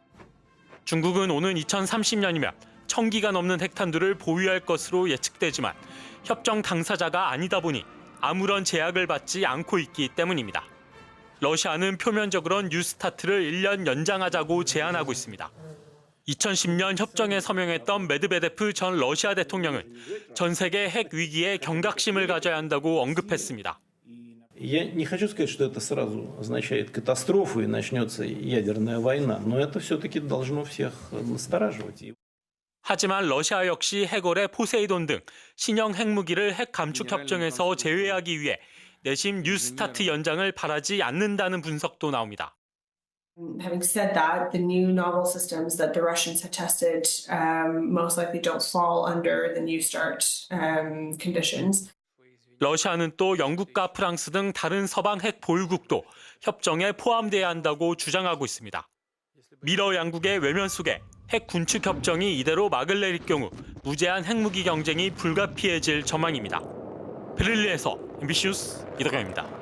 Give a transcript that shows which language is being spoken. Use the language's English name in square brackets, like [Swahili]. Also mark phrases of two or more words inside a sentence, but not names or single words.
[Korean] 중국은 오는 2030년이면 1,000기가 넘는 핵탄두를 보유할 것으로 예측되지만 협정 당사자가 아니다 보니 아무런 제약을 받지 않고 있기 때문입니다. 러시아는 표면적으론 뉴스타트를 1년 연장하자고 제안하고 있습니다. 2010년 협정에 서명했던 메드베데프 전 러시아 대통령은 전 세계 핵 위기에 경각심을 가져야 한다고 언급했습니다. [Russian] Я не хочу сказать, что это сразу означает катастрофу и начнется ядерная война, но это все-таки должно всех настораживать. [Korean] 하지만 러시아 역시 핵어뢰 포세이돈 등 신형 핵무기를 핵 감축 협정에서 제외하기 위해 내심 뉴스타트 연장을 바라지 않는다는 분석도 나옵니다. [English] Having said that, the new novel systems that the Russians have tested most likely don't fall under the New START conditions. [Korean] 러시아는 또 영국과 프랑스 등 다른 서방 핵 보유국도 협정에 포함돼야 한다고 주장하고 있습니다. 미러 양국의 외면 속에 핵 군축 협정이 이대로 막을 내릴 경우 무제한 핵무기 경쟁이 불가피해질 전망입니다. 베를린에서 MBC 뉴스 이덕영입니다.